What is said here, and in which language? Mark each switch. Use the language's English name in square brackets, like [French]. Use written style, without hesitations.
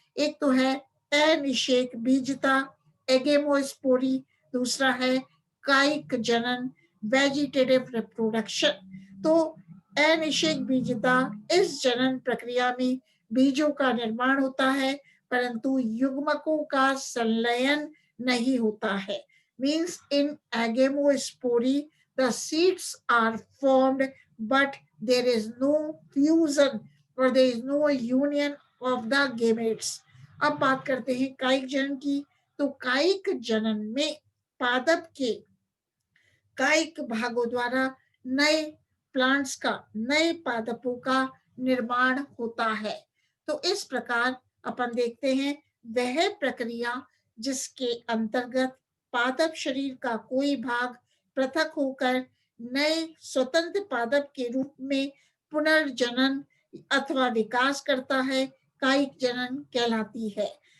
[Hindi] एक तो है अनिषेक बीजता एगेमोस्पोरी, दूसरा है कायिक जनन वेजिटेटिव रिप्रोडक्शन। तो अनिषेक बीजता, इस जनन प्रक्रिया में बीजों का निर्माण होता है परंतु युग्मकों का संलयन नहीं होता है। [English] Means in agamospory the seeds are formed but there is no fusion or there is no union of the gametes। [Hindi] अब बात करते हैं कायिक जनन की। तो कायिक जनन में पादप के कायिक भागों द्वारा नए प्लांट्स का, नए पादपों का निर्माण होता है। तो इस प्रकार अपन देखते हैं वह प्रक्रिया जिसके अंतर्गत पादप शरीर का कोई भाग पृथक होकर नए स्वतंत्र पादप के रूप में पुनर्जनन अथवा विकास करता है, कायिक जनन कहलाती है।